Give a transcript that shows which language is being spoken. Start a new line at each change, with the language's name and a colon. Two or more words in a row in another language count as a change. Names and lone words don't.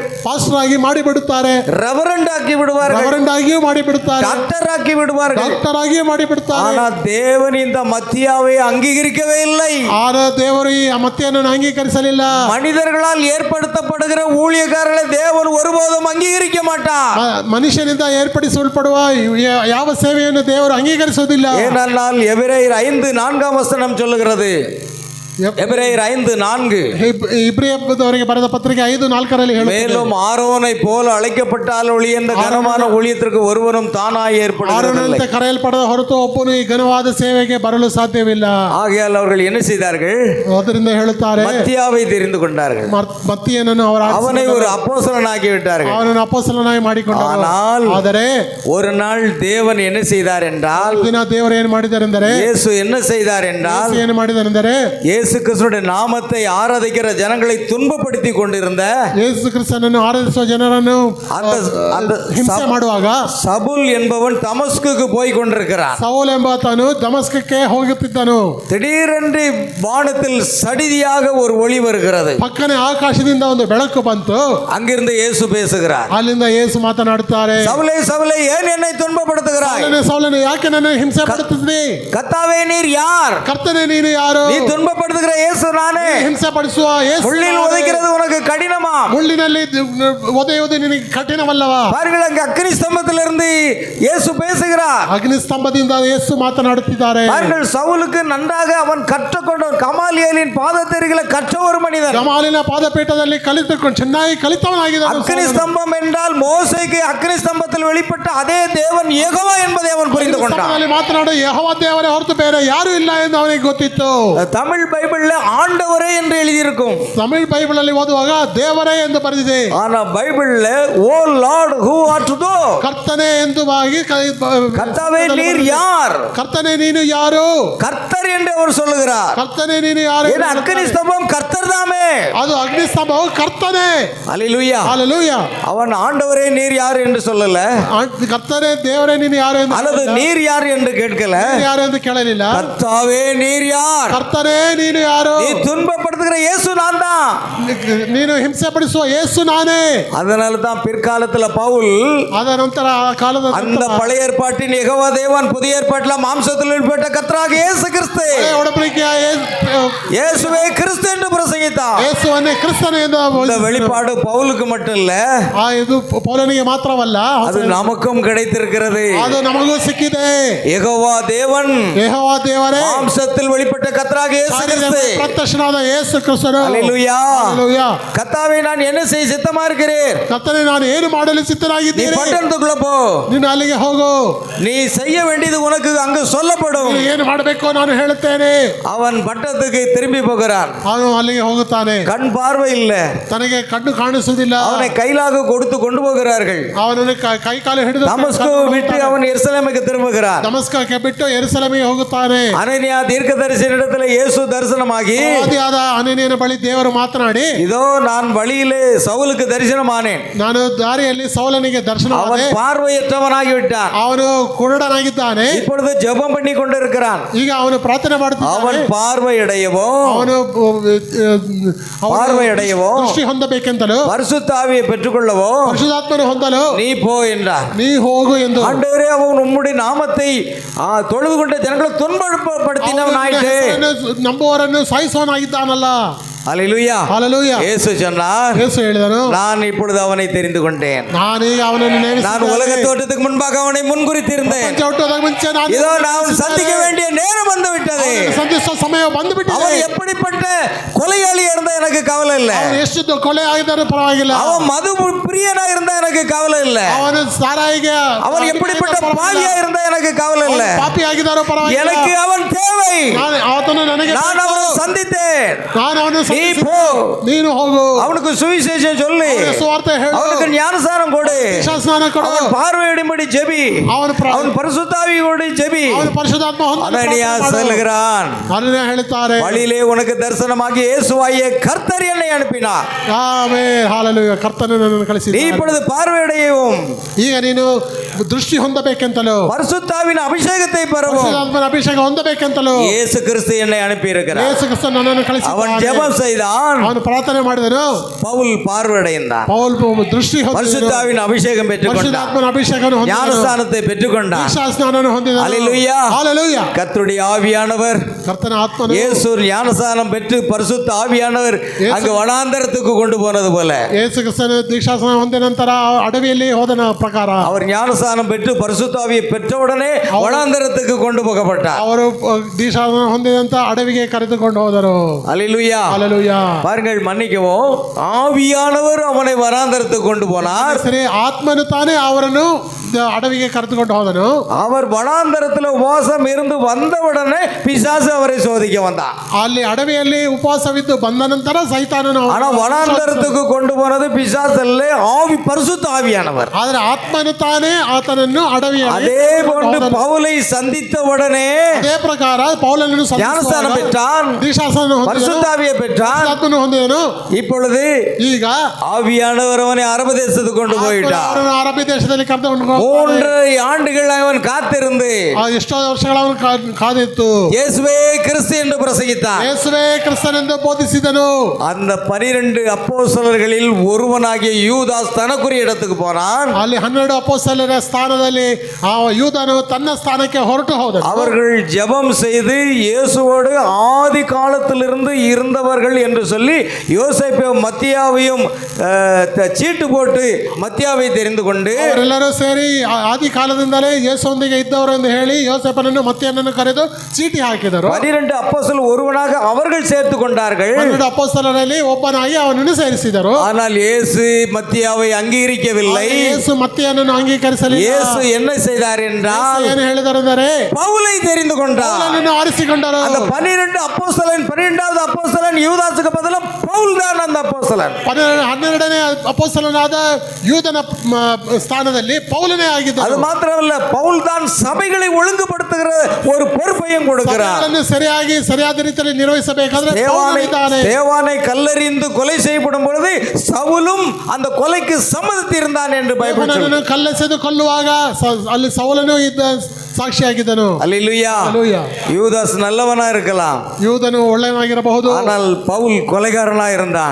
Kannada: ಪಾಸ್ಟರ್ ಆಗಿ ಮಾಡಿಬಿಡುತ್ತಾರೆ,
Tamil: ரெவரண்ட் ஆக்கி விடுவார்கள்,
Kannada: ರೆವರೆಂಡ್ ಆಗಿಯೂ ಮಾಡಿಬಿಡುತ್ತಾರೆ,
Tamil: டாக்டர் ஆக்கி விடுவார்கள்.
Kannada: ಡಾಕ್ಟರ್ ಆಗಿಯೂ ಮಾಡಿಬಿಡುತ್ತಾರೆ.
Tamil: ஆனால் தேவன் இந்த மத்தியாவை அங்கீகரிக்கவே இல்லை.
Kannada: ಆದರೆ ದೇವರು ಈ ಮತ್ತಿಯನ್ನು ಅಂಗೀಕರಿಸಲಿಲ್ಲ.
Tamil: மனிதர்களால் ஏற்படுத்தப்படுகிற ஊழியக்காரர்களை தேவன் ஒருபோதும் அங்கீகரிக்க மாட்டார்.
Kannada: ಮನುಷ್ಯನಿಂದ ಏರ್ಪಡಿಸಲ್ಪಡುವ ಯಾವ ಸೇವೆಯನ್ನು ದೇವರು ಅಂಗೀಕರಿಸುವುದಿಲ್ಲ.
Tamil: ஏனென்றால் எபிரேயர் 5:4 சொல்லுகிறது, எபிரேயர் 5:4.
Kannada: ಇಬ್ರಿಯದವರಿಗೆ ಬರೆದ ಪತ್ರಿಕೆ 5:4 ಹೇಳುತ್ತದೆ.
Tamil: மேலும் ஆரோனை போல அழைக்கப்பட்டால் ஒளி என்ற கனமான ஊழியத்திற்கு ஒருவரும் தானாய் ஏற்படுவதில்லை.
Kannada: ಆರೋನಂತೆ ಕರೆಯಲ್ಪಡದ ಹೊರತು ಒಬ್ಬನು ಈ ಘನವಾದ ಸೇವೆಗೆ ಬರಲು ಸಾಧ್ಯವಿಲ್ಲ.
Tamil: ஆகையால் அவர்கள் என்ன செய்தார்கள்?
Kannada: ಅದರಿಂದ ಹೇಳುತ್ತಾರೆ,
Tamil: மத்தியாவை தெரிந்து கொண்டார்கள்.
Kannada: ಮತ್ತಿಯನನ್ನು
Tamil: அவனை ஒரு அப்போஸ்தலனாக்கி விட்டார்கள்.
Kannada: ಅವನನ್ನು ಅಪೊಸ್ತಲನಾಗಿ ಮಾಡಿಕೊಂಡರು.
Tamil: ஆனால்
Kannada: ಆದರೆ
Tamil: ஒரு நாள் தேவன் என்ன செய்தார் என்றால்,
Kannada: ದಿನ ದೇವರು ಏನು ಮಾಡಿದರೆಂದರೆ,
Tamil: இயேசு என்ன செய்தார் என்றால்,
Kannada: ಏನು ಮಾಡಿದರೆಂದರೆ,
Tamil: இயேசு கிறிஸ்துவின் நாமத்தை ஆராதிக்கிற ஜனங்களை துன்பப்படுத்தி கொண்டிருந்த
Kannada: ಯೇಸು ಕ್ರಿಸ್ತನನ್ನು ಆರಾಧಿಸುವ ಜನರನ್ನು ಹಿಂಸೆ ಮಾಡುವಾಗ
Tamil: சவுல் என்பவன் தமஸ்குக்கு போய் கொண்டிருக்கிறான்.
Kannada: ಸೌಲ್ ಎಂಬಾತನು ದಮಸ್ಕಕ್ಕೆ ಹೋಗುತ್ತಿದ್ದನು.
Tamil: திடீரென்று வானத்தில் சடிதியாக ஒரு ஒளி வருகிறது.
Kannada: ಪಕ್ಕನೆ ಆಕಾಶದಿಂದ ಒಂದು ಬೆಳಕು ಬಂತು.
Tamil: அங்கிருந்து இயேசு பேசுகிறார்.
Kannada: ಅಲ್ಲಿಂದ ಯೇಸು ಮಾತನಾಡುತ್ತಾರೆ,
Tamil: சவுலே சவுலே ஏன் என்னை துன்பப்படுத்துகிறாய்?
Kannada: ಸೌಲನೇ ಯಾಕೆ ನನ್ನ ಹಿಂಸೆ ಪಡುತ್ತಿದ್ದೀ?
Tamil: கர்த்தாவே நீர் யார்?
Kannada: ಕರ್ತನೇ ನೀನು ಯಾರು?
Tamil: நீ துன்பப்படுத்துகிற இயேசு நானே.
Kannada: ಹಿಂಸೆ ಪಡಿಸುವ ಯೇಸು
Tamil: முள்ளில் உதைக்கிறது உனக்கு கடினமா?
Kannada: ಮುಳ್ಳಿನಲ್ಲಿ ಒದೆಯುವುದು ನಿನಗೆ ಕಠಿಣವಲ್ಲವಾ?
Tamil: பாருங்கள், அங்க அக்னி ஸ்தம்பத்திலிருந்து இயேசு பேசுகிறார்.
Kannada: ಅಗ್ನಿ ಸ್ತಂಭದಿಂದ ಯೇಸು ಮಾತನಾಡುತ್ತಿದ್ದಾರೆ.
Tamil: பாருங்கள், சவுலுக்கு நன்றாக அவன் கற்றுக்கொண்டவன், கமாலியேலின் பாதத்தருகில கற்ற ஒரு மனிதன்.
Kannada: ಗಮಾಲಿನ ಪಾದಪೀಠದಲ್ಲಿ ಕಲಿತುಕೊಂಡು ಚೆನ್ನಾಗಿ ಕಲಿತವನಾಗಿದ್ದಾನೆ.
Tamil: அக்னி ஸ்தம்பம் என்றால் மோசேக்கு அக்னி ஸ்தம்பத்தில் வெளிப்பட்ட அதே தேவன் யெகோவா என்பதை அவன் புரிந்து கொண்டான்.
Kannada: ಮಾತನಾಡು ಯೆಹೋವ ದೇವರೇ ಹೊರತು ಬೇರೆ ಯಾರು ಇಲ್ಲ ಎಂದು ಅವನಿಗೆ ಗೊತ್ತಿತ್ತು.
Tamil: தமிழ் பைபிள்ல ஆண்டவரே என்று எழுதியிருக்கும்.
Kannada: ತಮಿಳ್ ಬೈಬಲ್ ಅಲ್ಲಿ ಓದುವಾಗ ದೇವರೇ ಎಂದು ಬರೆದಿದೆ.
Tamil: ஆனா பைபிள்ல
English: O Lord who art to thou,
Kannada: ಕರ್ತನೇ ಎಂದು
Tamil: கர்த்தாவே நீர் யார்?
Kannada: ಕರ್ತನೇ ನೀನು ಯಾರು?
Tamil: கர்த்தர் என்று அவர் சொல்லுகிறார்.
Kannada: ಕರ್ತನೇ ನೀನು ಯಾರು?
Tamil: இது அக்னி ஸ்தம்பம் கர்த்தர் தாமே.
Kannada: ಅದು ಅಗ್ನಿ ಸ್ತಂಭವು ಕರ್ತನೇ.
Tamil: ஹல்லேலூயா. ஹalleluya. அவன் ஆண்டவரே நீர் யார் என்று சொல்லல,
Kannada: ಕರ್ತನೇ ದೇವರೇ ನೀನು ಯಾರು ಎಂದು,
Tamil: அல்லது நீர் யார் என்று கேட்கல,
Kannada: ಯಾರು ಎಂದು ಕೇಳಲಿಲ್ಲ.
Tamil: கர்த்தாவே நீர் யார்?
Kannada: ಕರ್ತನೇ ನೀನು ಯಾರು?
Tamil: நீ துன்பப்படுத்துகிற இயேசு நான் தான்.
Kannada: ನೀನು ಹಿಂಸೆ ಪಡಿಸುವ ಯೇಸು ನಾನೇ.
Tamil: அதனால தான் பிற்காலத்துல பவுல்
Kannada: ಅದ ನಂತರ ಆ ಕಾಲದ
Tamil: அந்த பழைய ஏற்பாட்டின் யெகோவா தேவன், புதிய ஏற்பாட்டில மாம்சத்தில் வெளிப்பட்ட கர்த்தராக இயேசு கிறிஸ்து,
Kannada: ಒಡಂಬಡಿಕೆಯ
Tamil: இயேசுவே கிறிஸ்து என்று பிரசங்கித்தார்.
Kannada: ಯೇಸುವನ್ನೇ ಕ್ರಿಸ್ತನೇ ಎಂದು
Tamil: இந்த வெளிப்பாடு பவுலுக்கு மட்டும் இல்ல,
Kannada: ಇದು ಪೌಲನಿಗೆ ಮಾತ್ರವಲ್ಲ,
Tamil: அது நமக்கும் கிடைத்திருக்கிறது.
Kannada: ಅದು ನಮಗೂ ಸಿಕ್ಕಿದೆ.
Tamil: யெகோவா தேவன்,
Kannada: ಯೆಹೋವ ದೇವರೇ,
Tamil: மாம்சத்தில் வெளிப்பட்ட கர்த்தராக இயேசு கிறிஸ்து,
Kannada: ಪ್ರತ್ಯಕ್ಷನಾದ ಯೇಸು ಕ್ರಿಸ್ತನು.
Tamil: ஹல்லேலூயா.
Kannada: ಹಲ್ಲೆಲೂಯಾ.
Tamil: கர்த்தாவே நான் என்ன செய்ய சித்தமா இருக்கிறேன்?
Kannada: ಕರ್ತನೇ ನಾನು ಏನು ಮಾಡಲು
Tamil: நீ
Kannada: ಸಿದ್ಧನಾಗಿದ್ದೀನಿ?
Tamil: பட்டணத்துக்குள்ள போ,
Kannada: ನೀನು ಅಲ್ಲಿಗೆ ಹೋಗು.
Tamil: நீ செய்ய வேண்டியது உனக்கு அங்கு சொல்லப்படும்.
Kannada: ನೀನು ಏನು ಮಾಡಬೇಕು ನಾನು ಹೇಳುತ್ತೇನೆ.
Tamil: அவன் பட்டணத்துக்கு திரும்பி போகிறான்.
Kannada: ಅವನು ಅಲ್ಲಿಗೆ ಹೋಗುತ್ತಾನೆ.
Tamil: கண் பார்வை இல்ல,
Kannada: ತನಗೆ ಕಣ್ಣು ಕಾಣಿಸುವುದಿಲ್ಲ.
Tamil: அவனை கைலாக கொடுத்து கொண்டு போகிறார்கள்.
Kannada: ಅವನನ್ನು ಕೈ ಕಾಲು ಹಿಡಿದು
Tamil: தமஸ்கு விட்டு அவன் எருசலேமுக்கு திரும்புகிறான்.
Kannada: ದಮಸ್ಕಕ್ಕೆ ಬಿಟ್ಟು ಯೆರೂಸಲೇಮಿಗೆ ಹೋಗುತ್ತಾನೆ.
Tamil: அனனியா தீர்க்கதரிசியினிடத்தில் இயேசு தரிசனமாகி,
Kannada: ಆದಿಯಾದ ಅನನೀಯನ ಬಳಿ ದೇವರು ಮಾತನಾಡಿ,
Tamil: இதோ நான் வழியிலே சவுலுக்கு தரிசனமானேன்,
Kannada: ನಾನು ದಾರಿಯಲ್ಲಿ ಸೌಲನಿಗೆ ದರ್ಶನವಾದೆ,
Tamil: அவன் பார்வையற்றவனாகி விட்டான்,
Kannada: ಅವನು ಕುರುಡನಾಗಿದ್ದಾನೆ,
Tamil: இப்பொழுது ஜெபம் பண்ணி கொண்டிருக்கிறான்.
Kannada: ಈಗ ಅವನು ಪ್ರಾರ್ಥನೆ
Tamil: அவன்
Kannada: ಮಾಡುತ್ತಾನೆ,
Tamil: பார்வையடையவும்
Kannada: ಅವನು
Tamil: பார்வையடையவும்
Kannada: ದೃಷ್ಟಿ ಹೊಂದಬೇಕೆಂತಲೂ
Tamil: பரிசுத்த ஆவியை பெற்றுக்கொள்ளவோ
Kannada: ಪರಿಶುದ್ಧಾತ್ಮನು ಹೊಂದಲು
Tamil: நீ போ என்றார்.
Kannada: ನೀ ಹೋಗು ಎಂದು.
Tamil: ஆண்டவரே, அவன் உம்முடைய நாமத்தை தொழுது கொண்ட ஜனங்களை துன்பப்படுத்தினவன் ஆயிட்டு.
Kannada: ನಂಬುವವರನ್ನು ಸಾಯಿಸುವವನಾಗಿದ್ದಾನಲ್ಲ.
Tamil: ஹல்லேலூயா.
Kannada: ಹಲ್ಲೆಲೂಯಾ.
Tamil: இயேசு சொன்னார்,
Kannada: ಯೇಸು ಹೇಳಿದನು,
Tamil: நான் இப்பொழுது அவனை தெரிந்து கொண்டேன்.
Kannada: ನಾನೀಗ ಅವನನ್ನು
Tamil: நான் உலக தோற்றத்துக்கு முன்பாக அவனை முன்குறித்திருந்தேன்.
Kannada: ಹುಟ್ಟುವುದಕ್ಕೆ ಮುಂಚೆ ನಾನು
Tamil: இதோ நான் சந்திக்க வேண்டிய நேரம் வந்து விட்டது.
Kannada: ಸಂಧಿಸುವ ಸಮಯ ಬಂದುಬಿಟ್ಟಿದೆ.
Tamil: அவன் எப்படிப்பட்ட கொலையாளி இருந்தா எனக்கு கவலை இல்லை.
Kannada: ಅವನು ಎಷ್ಟು ಕೊಲೆ ಆಗಿದ್ದರೂ ಪರವಾಗಿಲ್ಲ.
Tamil: அவன் மது பிரியனா இருந்தா எனக்கு கவலை இல்லை.
Kannada: ಅವನು ಸಾರಾಯಿಗೆ
Tamil: அவன் எப்படிப்பட்ட பாவியா இருந்தா எனக்கு கவலை இல்லை.
Kannada: ಪಾಪಿ ಆಗಿದ್ದಾರೋ ಪರವಾಗಿಲ್ಲ.
Tamil: எனக்கு அவன் தேவை.
Kannada: ಆತನು ನನಗೆ
Tamil: நான் அவனை சந்தித்தேன்.
Kannada: ನಾನು ಅವನು
Tamil: நீ போ,
Kannada: ನೀನು ಹೋಗು,
Tamil: அவனுக்கு சுவிசேஷம் சொல்லு,
Kannada: ಸುವಾರ್ತೆ ಹೇಳು,
Tamil: அவனுக்கு ஞானஸ்நானம் கொடு,
Kannada: ಸ್ನಾನ ಕೊಡು,
Tamil: அவன் பார்வையிடும்படி ஜெபி, அவன் பரிசுத்த ஆவியோடு ஜெபி.
Kannada: ಅವನು ಪರಿಶುದ್ಧಾತ್ಮ
Tamil: அனனியா சொல்லுகிறான்,
Kannada: ಅನನೀಯ ಹೇಳುತ್ತಾರೆ,
Tamil: வழியிலே உனக்கு தரிசனமாகி இயேசுவாகிய கர்த்தர் என்னை அனுப்பினார்.
Kannada: ಆಮೆನ್. ಹಲ್ಲೆಲೂಯಾ. ಕರ್ತನು ನನ್ನನ್ನು
Tamil: நீ
Kannada: ಕಳಿಸಿದ್ದಾನೆ.
Tamil: இப்பொழுது பார்வையடையவும்
Kannada: ಈಗ ನೀನು ದೃಷ್ಟಿ ಹೊಂದಬೇಕೆಂತಲೂ
Tamil: பரிசுத்த ஆவியின் அபிஷேகத்தை பெறவும்
Kannada: ಪರಿಶುದ್ಧಾತ್ಮನ ಅಭಿಷೇಕ ಹೊಂದಬೇಕೆಂತಲೂ
Tamil: இயேசு கிறிஸ்து என்னை அனுப்பி இருக்கிறார்.
Kannada: ಯೇಸು ಕ್ರಿಸ್ತ ನನ್ನನ್ನು
Tamil: அவன்
Kannada: ಕಳಿಸಿದ್ದಾನೆ.
Tamil: ஜெபம் செய்தான்?
Kannada: ಅವನು ಪ್ರಾರ್ಥನೆ ಮಾಡಿದನು.
Tamil: பவுல் பார்வையடைந்தான்.
Kannada: ಪೌಲ್ ದೃಷ್ಟಿ ಹೊಂದಿದನು.
Tamil: பரிசுத்தாவின் அபிஷேகம் பெற்றுக்கொண்டான்.
Kannada: ಪರಿಶುದ್ಧಾತ್ಮನ ಅಭಿಷೇಕವನ್ನು ಹೊಂದಿದನು.
Tamil: ஞானஸ்நானத்தை பெற்றுக்கொண்டான்.
Kannada: ದೀಕ್ಷಾಸ್ನಾನವನ್ನು ಹೊಂದಿದನು.
Tamil: ஹல்லேலூயா.
Kannada: ಹಲ್ಲೆಲೂಯಾ.
Tamil: கர்த்தருடைய ஆவியானவர்,
Kannada: ಕರ್ತನ ಆತ್ಮನು
Tamil: இயேசு ஞானஸ்நானம் பெற்று பரிசுத்த ஆவியானவர் அங்கு வனாந்தரத்துக்கு கொண்டு போனது போல,
Kannada: ಯೇಸು ಕ್ರಿಸ್ತನ ದೀಕ್ಷಾಸ್ನಾನ ಹೊಂದಿದ ನಂತರ ಅಡವಿಯಲ್ಲಿ ಹೋದನ ಪ್ರಕಾರ
Tamil: அவர் ஞானஸ்நானம் பெற்று பரிசுத்த ஆவியை பெற்றவுடனே வனாந்தரத்துக்கு கொண்டு போகப்பட்டார்.
Kannada: ಅವರು ದೀಕ್ಷಾಸ್ನಾನ ಹೊಂದಿದಂತ ಅಡವಿಗೆ ಕರೆದುಕೊಂಡು ಹೋದರು.
Tamil: ஹல்லேலூயா.
Kannada: ಹಲ್ಲೆಲೂಯಾ.
Tamil: பாருங்கள், மன்னிக்கவும், ஆவியானவர் அவனை வனாந்தரத்துக்கு கொண்டு போனார்.
Kannada: ಸರಿ, ಆತ್ಮನು ತಾನೇ ಅವರನ್ನು ಅಡವಿಗೆ ಕರೆದುಕೊಂಡು ಹೋದನು.
Tamil: அவர் வனாந்தரத்தில் உபவாசம் இருந்து வந்தவுடனே பிசாசு அவரை சோதிக்க வந்தான்.
Kannada: ಅಲ್ಲಿ ಅಡವಿಯಲ್ಲಿ ಉಪವಾಸವಿದ್ದು ಬಂದ ನಂತರ ಸೈತಾನನು
Tamil: ஆனா வனாந்தரத்துக்கு கொண்டு போனது பிசாசு அல்ல, ஆவி, பரிசுத்த ஆவியானவர்.
Kannada: ಆದರೆ ಆತ್ಮನು ತಾನೇ ಆತನನ್ನು ಅಡವಿಯಲ್ಲಿ
Tamil: அதே போன்று பவுலை சந்தித்த உடனே
Kannada: ಅದೇ ಪ್ರಕಾರ ಪೌಲನನ್ನು
Tamil: ஞானஸ்நானம் பெற்றான்,
Kannada: ದೀಕ್ಷಾಸ್ನಾನ
Tamil: பரிசுத்த ஆவியை பெற்றான்.
Kannada: ಆತ್ಮನು ಹೊಂದಿದನು.
Tamil: இப்பொழுது
Kannada: ಈಗ
Tamil: ஆவியானவர் அவனை அரபு தேசத்துக்கு கொண்டு போயிட்டார்.
Kannada: ಅವರನ್ನು ಅರಬ್ಬಿ ದೇಶದಲ್ಲಿ ಕರೆದುಕೊಂಡು
Tamil: 3 ஆண்டுகள் அவன் காத்திருந்து
Kannada: ಎಷ್ಟೋ ವರ್ಷಗಳ ಅವನು ಕಾದಿತ್ತು.
Tamil: இயேசுவே கிறிஸ்து என்று பிரசங்கித்தான்.
Kannada: ಯೇಸುವೇ ಕ್ರಿಸ್ತನೆಂದು ಬೋಧಿಸಿದನು.
Tamil: அந்த 12 அப்போஸ்தலர்களில் ஒருவனாகிய யூதாஸ் தனக்குரிய இடத்துக்கு போனான்.
Kannada: ಅಲ್ಲಿ 12 ಅಪೊಸ್ತಲರ ಸ್ಥಾನದಲ್ಲಿ ಆ ಯೂದನು ತನ್ನ ಸ್ಥಾನಕ್ಕೆ ಹೊರಟು ಹೋದನು.
Tamil: அவர்கள் ஜெபம் செய்து இயேசுவோடு ஆதி காலத்திலிருந்து இருந்தவர்கள் என்று சொல்லி யோசேப்பையும் மத்தியாவையும் சீட்டு போட்டு மத்தியாவை தெரிந்து கொண்டு
Kannada: ಅವರೆಲ್ಲರೂ ಸೇರಿ ಆದಿ ಕಾಲದಿಂದಲೇ ಯೇಸುವೊಂದಿಗೆ ಇದ್ದವರು ಎಂದು ಹೇಳಿ ಯೋಸೇಫನನ್ನು ಮತ್ತಿಯನನ್ನು ಕರೆದು ಚೀಟಿ ಹಾಕಿದರು.
Tamil: 12 அப்போஸ்தலர் ஒருவனாக அவர்கள் சேர்த்து கொண்டார்கள்.
Kannada: 12 ಅಪೊಸ್ತಲರಲ್ಲಿ ಒಬ್ಬನಾಗಿ ಅವನನ್ನು ಸೇರಿಸಿದರು.
Tamil: ஆனால் இயேசு மத்தியாவை அங்கீகரிக்கவில்லை.
Kannada: ಯೇಸು ಮತ್ತಿಯನನ್ನು ಅಂಗೀಕರಿಸಲಿಲ್ಲ.
Tamil: இயேசு என்ன செய்தார் என்றால்
Kannada: ಏನು ಹೇಳಿದರೆಂದರೆ
Tamil: பவுலை தெரிந்து கொண்டார்.
Kannada: ಪೌಲನನ್ನು ಆರಿಸಿಕೊಂಡರು.
Tamil: அந்த 12 அப்போஸ்தலன் 12வது அப்போஸ்தலன் யூதாசுக்கு பதிலா பவுல் தான் அந்த அப்போஸ்தலன்.
Kannada: 12ನೇ ಅಪೊಸ್ತಲನಾದ ಯೂದನ ಸ್ಥಾನದಲ್ಲಿ ಪೌಲನೇ ಆಗಿದ್ದ.
Tamil: அது மாத்திரமல்ல, பவுல் தான் சபைகளை ஒழுங்குபடுத்துகிற ஒரு பொறுப்பையும் கொடுக்கிறார்.
Kannada: ಸರಿಯಾಗಿ ಸರಿಯಾದ ರೀತಿಯಲ್ಲಿ ನಿರ್ವಹಿಸಬೇಕಾದ್ರೆ
Tamil: தேவானை கல்லறிந்து கொலை செய்யப்படும் பொழுது சவுலும் அந்த கொலைக்கு சம்மதித்திருந்தான் என்று பைபிள் சொல்லுது.
Kannada: ಕಲ್ಲೆಸೆದು ಕೊಲ್ಲುವಾಗ ಅಲ್ಲಿ ಸೌಲನು ಇದ್ದ ಸಾಕ್ಷಿಯಾಗಿದ್ದನು.
Tamil: அல்லேலூயா. யூதாஸ் நல்லவனா இருக்கலாம்,
Kannada: ಯೂದನು ಒಳ್ಳೆಯನಾಗಿರಬಹುದು,
Tamil: ஆனால் பவுல் கொலைகாரனா இருந்தான்.